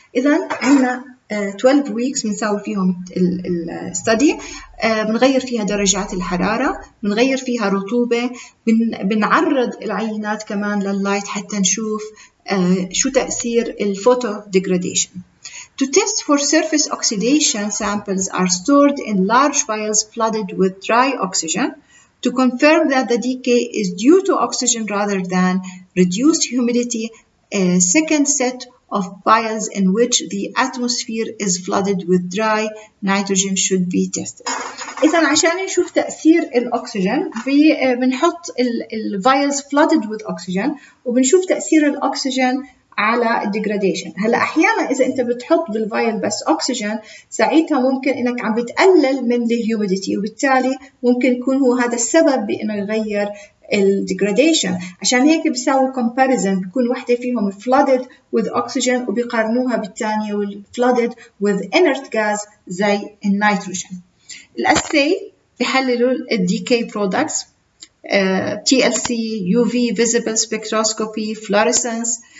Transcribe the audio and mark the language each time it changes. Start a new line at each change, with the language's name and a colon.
Arabic: إذا عندنا 12 weeks بنساوي فيهم الستدي، بنغير فيها درجات الحرارة، بنغير فيها رطوبة، بنعرض العينات كمان لللايت حتى نشوف شو تأثير الفوتو degradation.
English: To test for surface oxidation, samples are stored in large vials flooded with dry oxygen to confirm that the decay is due to oxygen rather than reduced humidity. A second set of vials in which the atmosphere is flooded with dry nitrogen should be tested.
Arabic: إذا عشان نشوف تأثير الأكسجين بنحط الفايلز
English: flooded with oxygen
Arabic: وبنشوف تأثير الأكسجين على الديجراديشن. هلا احيانا اذا انت بتحط بالفايل بس اكسجين ساعتها ممكن انك عم بتقلل من الهيوميديتي، وبالتالي ممكن يكون هو هذا السبب بانه يغير الديجراديشن. عشان هيك بيساووا comparison، بيكون وحده فيهم
English: flooded with oxygen
Arabic: وبيقارنوها بالثانيه
English: flooded with inert gas
Arabic: زي النيتروجين. الاساي بيحللوا الديكي برودكتس TLC, UV visible spectroscopy, fluorescence.